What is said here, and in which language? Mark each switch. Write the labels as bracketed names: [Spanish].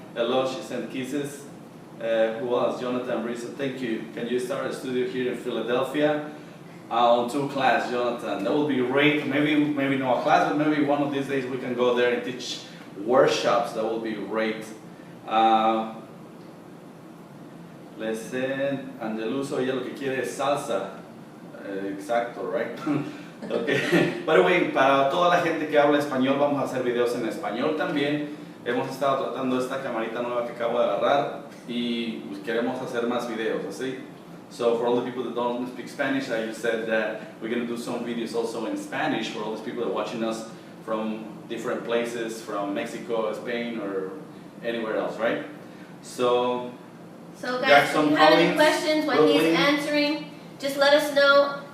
[English] Hello, she sent kisses. Who else? Jonathan Brisa. Thank you. Can you start a studio here in Philadelphia? On 2 class, Jonathan. That would be great. Maybe not a class, but maybe one of these days we can go there and teach workshops. That would be great. Listen, [Spanish] Angeluso, ella lo que quiere es salsa. Exacto, [English] right? Okay. By the way, [Spanish] para toda la gente que habla español, vamos a hacer videos en español también. Hemos estado tratando esta camarita nueva que acabo de agarrar y pues, queremos hacer más videos, ¿así? [English] So for all the people that don't speak Spanish, I just said that we're going to do some videos also in Spanish for all these people that are watching us from different places, from Mexico, Spain, or anywhere else, right? So guys, if you have any questions when he's answering, just let us know.